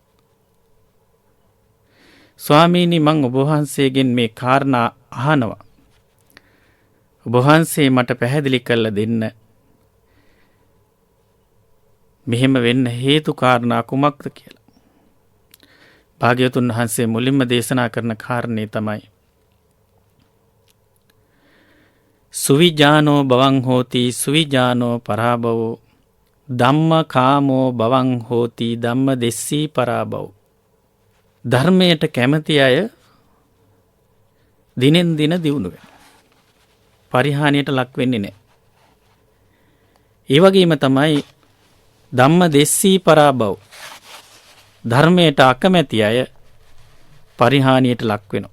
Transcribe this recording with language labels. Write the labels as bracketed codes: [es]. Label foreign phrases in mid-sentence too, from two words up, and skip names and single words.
[si] ස්වාමීනි මං ඔබ වහන්සේගෙන් මේ කාරණා අහනවා. ඔබ වහන්සේ මට පැහැදිලි කරලා දෙන්න. මෙහෙම වෙන්න හේතු කාරණා කුමක්ද කියලා. භාග්‍යවතුන් වහන්සේ මුලින්ම දේශනා කරන කාරණේ තමයි [pi] සුවිජානෝ බවං හෝති සුවිජානෝ පරාභවෝ ධම්ම කාමෝ බවං හෝති ධම්ම දෙස්සී පරාභවෝ. [si] ධර්මයට කැමති අය දිනෙන් දින දියුණු වෙනවා. පරිහානියට ලක් වෙන්නේ නැහැ. ඒ වගේම තමයි [pi] ධම්ම දෙස්සී පරාභව. [si] ධර්මයට අකමැති අය පරිහානියට ලක් වෙනවා.